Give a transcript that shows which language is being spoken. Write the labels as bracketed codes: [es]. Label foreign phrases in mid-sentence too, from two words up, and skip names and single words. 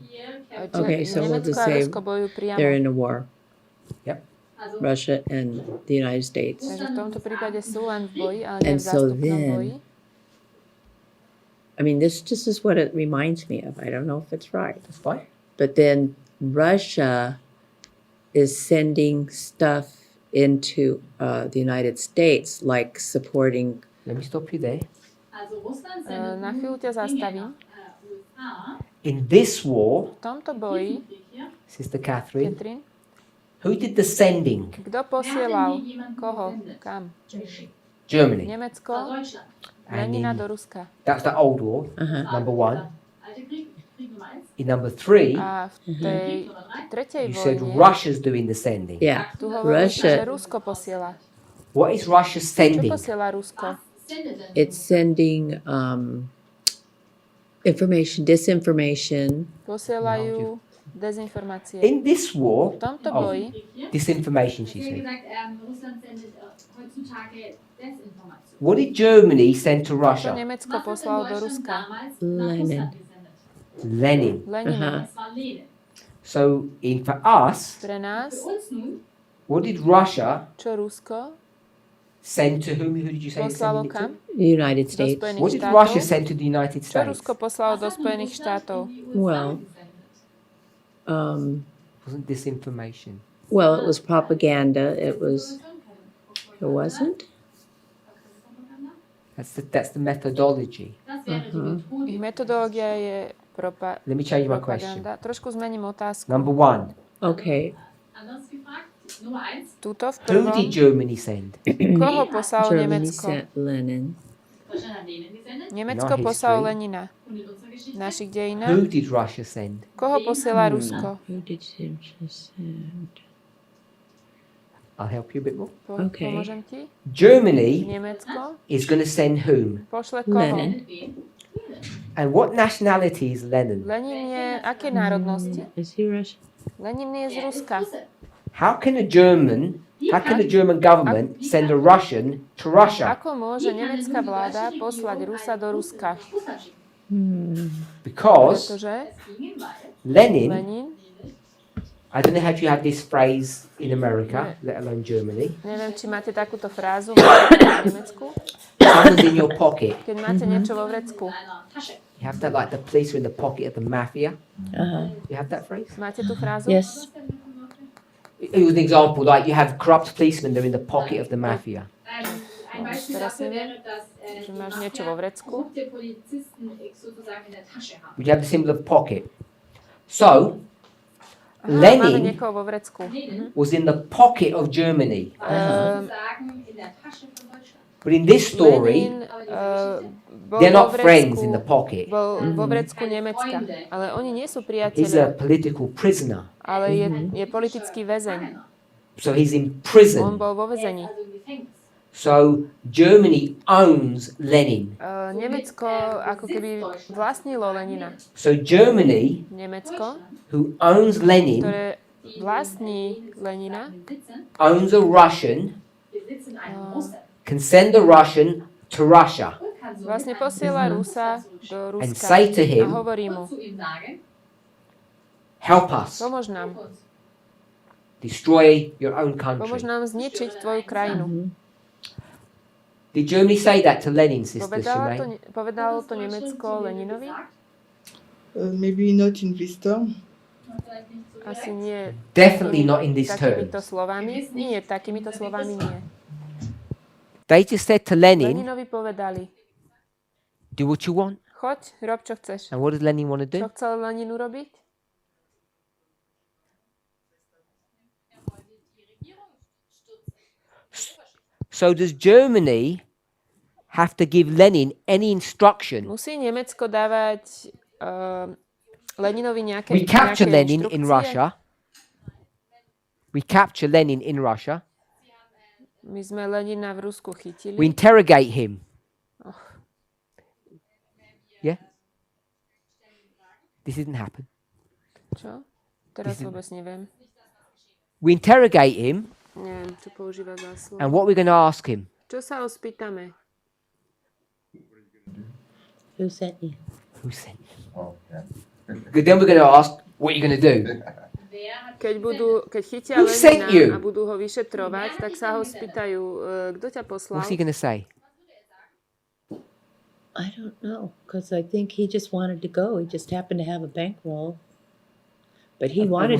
[de] Hier [en] Okay, so we'll [sk] Nemecko [en] just a say [sk] Rusko bojujú [en] They're [sk] priamo. [en] in a war, also Russia and the United States. [sk] Takže v tomto prípade sú len v boji, ale nie v [en] And so [sk] zástupnom [en] then- [sk] boji. [en] I mean, this just is what it reminds me of. I don't know if it's right. That's fine. But then Russia is sending stuff into the United States, like supporting. Let me stop you there. [de] Also Russland sendet [sk] Na chvíľu ťa zastavím. [de] USA. [en] In this war, [sk] V tomto boji, [de] Krieg hier. [en] Sister Catherine, Katrin, who did the sending? [sk] kto posielal koho, kam? [en] Germany. [sk] Nemecko, [de] Deutschland. [en] And [sk] Lenina [en] in, [sk] do Ruska. [en] that's the old war, Uh-huh. number one. [de] Alte Krieg, Krieg Nummer 1. [en] In number three, [sk] A v tej [de] Krieg Nummer 3. [sk] tretej [en] you said [sk] vojne [en] Russia's doing the sending. Yeah, [sk] tu hovoríš, že [en] Russia. [sk] Rusko posiela. [en] What is Russia [sk] Čo [en] sending? [sk] posiela Rusko? [de] Sendet denn [en] It's sending disinformation. [sk] Posielajú dezinformácie. [en] In this war, [sk] V tomto [en] Oh. [sk] boji [de] Krieg hier? [en] disinformation, [de] Ich [en] she [de] habe [en] said. [de] gesagt, Russland sendet heutzutage Desinformation. [en] What did Germany send to [sk] čo [en] Russia? [sk] Nemecko [de] Was hat [sk] poslalo do [de] denn [sk] Ruska? [de] damals nach [en] Lenin. [de] Russland gesendet? [en] Lenin. [sk] Lenina. Aha. [de] Das war Lenin. [en] So, for us, [sk] Pre nás, [de] Für uns nun [en] what did Russia [sk] čo Rusko [en] send to whom? Who did you say it [sk] poslalo [en] sending it [sk] kam? [en] to? The United [sk] Do [en] States. [sk] Spojených [en] What did Russia [sk] štátov. [en] send to the United [sk] Čo [en] States? [sk] Rusko poslalo do [de] Was hat denn [sk] Spojených [de] Russland [sk] štátov? [de] in die USA [en] Well, [de] gesendet? [en] Wasn't disinformation? Well, it was propaganda. It wasn't. That's the methodology. [de] Das wäre die Methodik. [sk] Ich metodológia je [en] Let me change my question. [sk] propaganda. Trošku zmením otázku. [en] Number one, Okay, [de] Anders gefragt, Nummer 1, [sk] Tuto v [en] who [sk] prvom, [en] did Germany send? [sk] koho poslalo [en] Germany [sk] Nemecko? [en] sent Lenin. [de] Deutschland hat Lenin gesendet. [sk] Nemecko [en] No [sk] poslalo [en] history. [sk] Lenina. [de] Und in unserer [sk] V [de] Geschichte [sk] našich [en] Who [sk] dejinách. [en] did Russia send? [sk] Koho posiela Rusko? [en] Who did she send? I'll help you a bit more. Okay. [sk] Pomôžem ti? [en] Germany [sk] Nemecko [en] is going to send whom? [sk] pošle koho? [en] Lenin. [de] sendet wen? [en] And what nationality is Lenin? [sk] Lenin je aké národnosti? [en] Is he Russian? [sk] Lenin je z [de] Er ist [sk] Ruska. [de] Russe. [en] How can a German government send a Russian to Russia? [sk] Ako môže nemecká vláda poslať Rusa do Ruska? [de] Russland schicken. [en] Because [sk] Pretože [de] Das ging, weil Lenin, Lenin, [en] I don't know how you have this phrase in America, let alone Germany. [sk] neviem, či máte takúto frázu v Nemecku, [en] Someone's in your pocket. [sk] keď máte niečo vo vrecku. [de] in einer Tasche. [en] You have that like the police are in the pocket of the mafia. You have that phrase? [sk] Máte tú frázu? [en] Yes. It was an example, like you have corrupt policemen, they're in the pocket of the mafia. [de] Ein Beispiel [sk] Teraz [de] dafür [sk] neviem, [de] wäre, dass [sk] že [de] die [sk] máš niečo [de] Mafia [sk] vo vrecku. [de] korrupte Polizisten sozusagen in der Tasche haben. [en] Would you have the symbol of pocket? So, [sk] Máme [en] Lenin [sk] niekoho vo vrecku. [en] was in the pocket of Germany. [de] Sozusagen in der Tasche von Deutschland. [en] But in this story, [sk] Lenin bol [en] they're [sk] vo [en] not friends in the [sk] vrecku, [en] pocket. [sk] bol vo vrecku Nemecka. Ale oni nie sú [en] He's a [sk] priatelia, [en] political prisoner. [sk] ale je politický väzeň. [en] So he's in [sk] On [en] prison. [sk] bol vo väzení. [de] Also im Gefängnis. [en] So Germany owns Lenin. [sk] Nemecko ako keby vlastnilo Lenina. [en] So Germany, [sk] Nemecko, [en] who owns Lenin, [sk] ktoré vlastní Lenina, [en] owns a Russian, [de] Besitzen einen Russen. [en] can send a Russian to Russia [de] Und kann so [sk] vlastne posiela Rusa do [en] and [sk] Ruska [en] say to [sk] a [en] him, [sk] hovorí mu, [de] zu ihm sagen, [en] help us [sk] pomôž nám, [en] destroy your own [sk] pomôž [en] country. [sk] nám zničiť tvoju krajinu. [en] Did Germany say that to Lenin, Sister Shemaine? [sk] Povedalo to Nemecko Leninovi? [en] Maybe not in this term. [de] vielleicht nicht so [sk] Asi nie [en] Definitely not in these [sk] takýmito [en] terms. [sk] slovami. Nie, takýmito slovami nie. [en] They just said to Lenin, [sk] Leninovi povedali, [en] do what you want. [sk] choď, rob čo chceš. [en] And what did Lenin want to [sk] Čo [en] do? [sk] chcel Lenin urobiť? [en] So does Germany have to give Lenin any instruction? [sk] Musí Nemecko dávať Leninovi nejaké [en] We capture Lenin in [sk] inštrukcie? [en] Russia. We capture Lenin in Russia. [sk] My sme Lenina v Rusku [en] We [sk] chytili. [en] interrogate him. Yeah? This didn't happen. [sk] Čo? Teraz vôbec neviem. [en] We interrogate him, [sk] Neviem, čo používa za slovo. [en] and what we're going to ask him? [sk] Čo sa ho spýtame? [en] Who sent you? Who sent you? Oh, yeah. Good, then we're going to ask, what are you going to do? [sk] Keď chytia [en] Who sent you? [sk] Lenina a budú ho vyšetrovať, tak sa ho spýtajú, kto ťa poslal? [en] What's he going to say? I don't know, because I think he just wanted to go. He just happened to have a bankroll. But he wanted